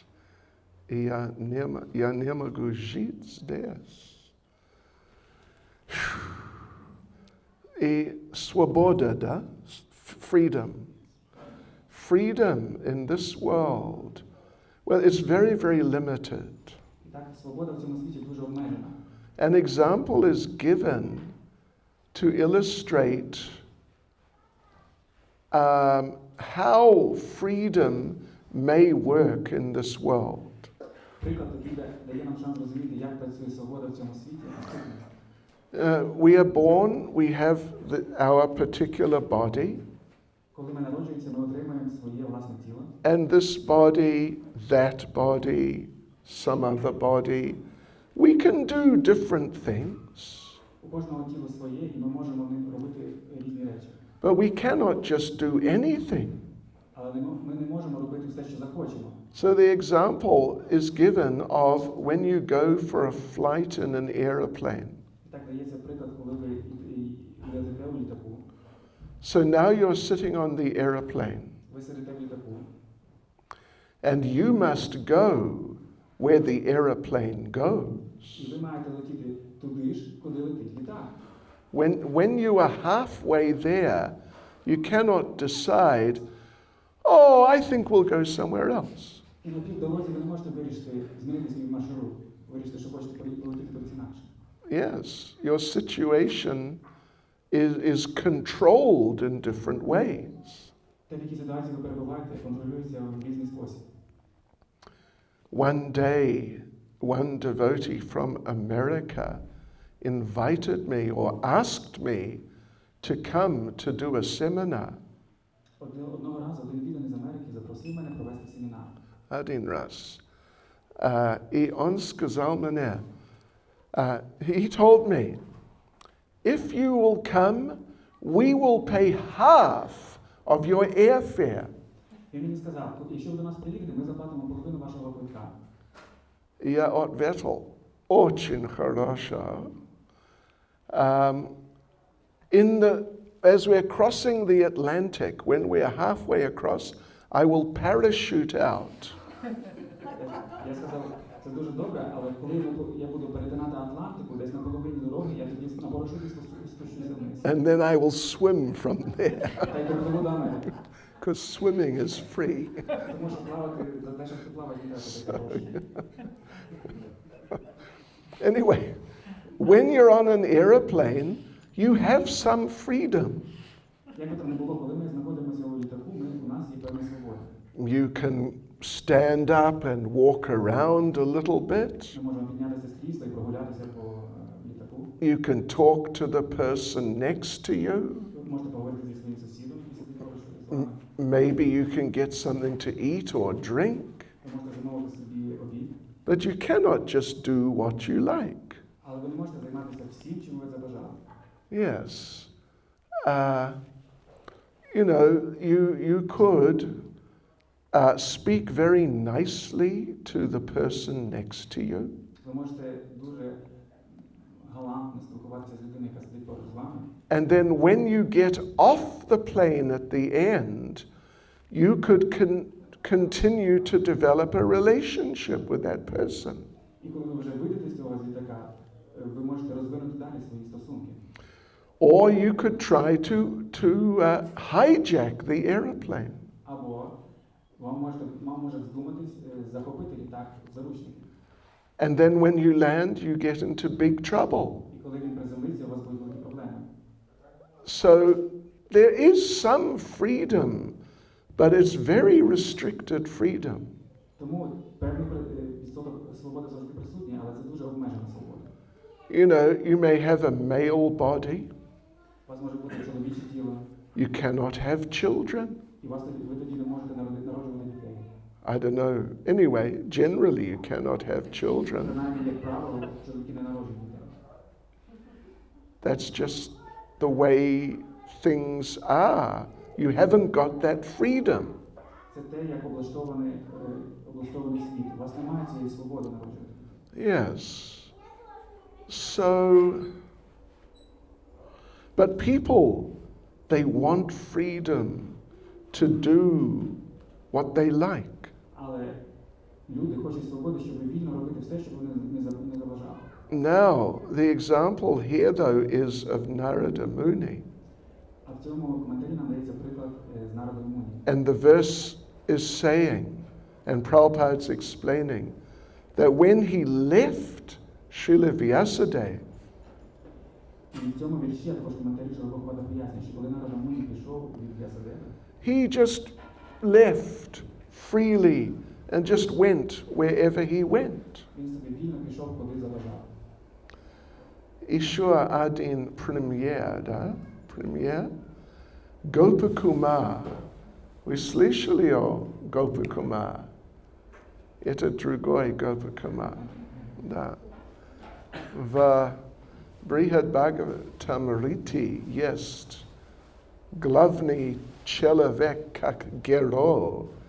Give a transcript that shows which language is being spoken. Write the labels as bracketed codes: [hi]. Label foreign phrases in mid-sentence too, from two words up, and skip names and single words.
[ru] И я не могу жить здесь. И свобода, да? [en] Freedom. Freedom in this world, well, it's very, very limited. [uk] І так, свобода в цьому світі дуже обмежена. [en] An example is given to illustrate how freedom may work in this world. [uk] Приклад, який дає нам шанс розуміти, як працює свобода в цьому світі. [en] We are born, we have our particular body, [uk] Коли ми народжуємося, ми отримуємо своє власне тіло. [en] and this body, that body, some other body, we can do different things, [uk] У кожного тіло своє, і ми можемо ним робити різні речі. [en] but we cannot just do anything. [uk] Але ми не можемо робити все, що захочемо. [en] So the example is given of when you go for a flight in an aeroplane. [uk] І так дається приклад, коли ви летите у літаку. [en] So now you're sitting on the aeroplane, [uk] Ви сидите в літаку, [en] and you must go where the aeroplane goes. [uk] і ви маєте летіти туди ж, куди летить літак. [en] When you are halfway there, you cannot decide, oh, I think we'll go somewhere else. [uk] І на півдорозі ви не можете вирішити, змінити свій маршрут, вирішити, що хочете полетіти кудись інакше. [en] Yes, your situation is controlled in different ways. [uk] Те, в якій ситуації ви перебуваєте, контролюється в різний спосіб. [en] One day, one devotee from America invited me or asked me to come to do a seminar. [uk] Одного разу один відданий з Америки запросив мене провести семінар. [ru] Один раз. И он сказал мне, [en] he told me, if you will come, we will pay half of your airfare. [uk] Він мені сказав, якщо ви до нас приїдете, ми заплатимо половину вашого квитка. [ru] Я ответил, очень хорошо. [en] as we're crossing the Atlantic, when we're halfway across, I will parachute out. [uk] Я сказав, це дуже добре, але коли я буду перетинати Атлантику, десь на половині дороги, я тоді на парашуті спущуся вниз. [en] And then I will swim from there, [uk] Та й допливу до Америки. [en] because swimming is free. [uk] Тому що плавати, за те, щоб ти плавати, не треба таке гроші. [en] Anyway, when you're on an aeroplane, you have some freedom. [uk] Як би там не було, коли ми знаходимося у літаку, у нас є певна свобода. [en] You can stand up and walk around a little bit. [uk] Ми можемо піднятися з крісла і прогулятися по літаку. [en] You can talk to the person next to you. [uk] Ви можете поговорити зі своїм сусідом, який сидить поруч з вами. [en] Maybe you can get something to eat or drink. [uk] Ви можете замовити собі обід. [en] But you cannot just do what you like. [uk] Але ви не можете займатися всім, чим ви забажали. [en] Yes. You could speak very nicely to the person next to you. [uk] Ви можете дуже галантно спілкуватися з людиною, яка сидить поруч з вами. [en] And then when you get off the plane at the end, you could continue to develop a relationship with that person. [uk] І коли ви вже вийдете з цього літака, ви можете розвинути далі свої стосунки. [en] Or you could try to hijack the airplane. [uk] Або вам може здуматись захопити літак в заручники. [en] And then when you land, you get into big trouble. [uk] І коли він приземлиться, у вас будуть великі проблеми. [en] So there is some freedom, but it's very restricted freedom. [uk] Тому певний відсоток свободи завжди присутній, але це дуже обмежена свобода. [en] You know, you may have a male body. [uk] У вас може бути чоловіче тіло, [en] You cannot have children. [uk] і ви тоді не можете народжувати дітей. [en] I don't know. Anyway, generally you cannot have children. [uk] Принаймні, як правило, чоловіки не народжують дітей. [en] That's just the way things are. You haven't got that freedom. [uk] Це те, як облаштований світ. У вас немає цієї свободи народжувати. [en] Yes. So, but people, they want freedom to do what they like. [uk] Але люди хочуть свободи, щоб вільно робити все, щоб вони не заважали. [en] Now, the example here, though, is of Narada Muni. [uk] А в цьому коментарі нам дається приклад з Наради Муні. [en] And the verse is saying, and Prabhupada's explaining, that when he left Srila Vyasadeva, [uk] І в цьому вірші, а також коментарі Прабхупада пояснює, що коли Нарада Муні пішов від В'ясадеви, [en] he just left freely and just went wherever he went. [uk] він собі вільно пішов, куди заважав. [ru] Ishwar Adin Premier, да? Premier? Gopakumar. Вы слышали о Gopakumar? Это другой Gopakumar. Да. В Брихад Бхагаватамрити есть главный человек как герой.